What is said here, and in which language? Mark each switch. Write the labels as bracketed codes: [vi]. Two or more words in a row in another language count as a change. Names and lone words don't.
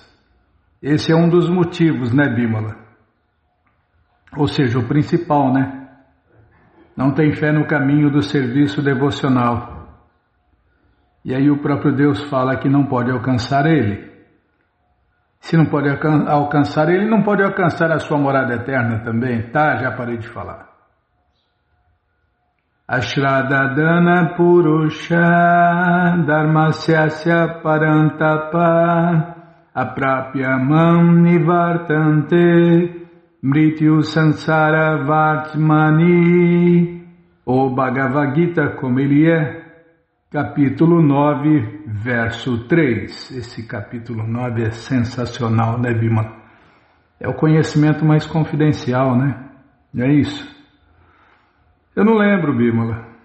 [pt] Esse é um dos motivos, Bímola? Ou seja, o principal, Não tem fé no caminho do serviço devocional. E aí o próprio Deus fala que não pode alcançar ele. Se não pode alcançar ele, não pode alcançar a sua morada eterna também. Já parei de falar. [sa] अश्रद्दधानाः पुरुषा धर्मस्यास्य परन्तप अप्राप्यमां निवर्तन्ते मृत्यु संसार वर्त्मनि. [pt] O Bhagavad Gita, como ele é, capítulo 9, verso 3. Esse capítulo 9 é sensacional, Bímola? É o conhecimento mais confidencial, É isso. Eu não lembro, Bímola.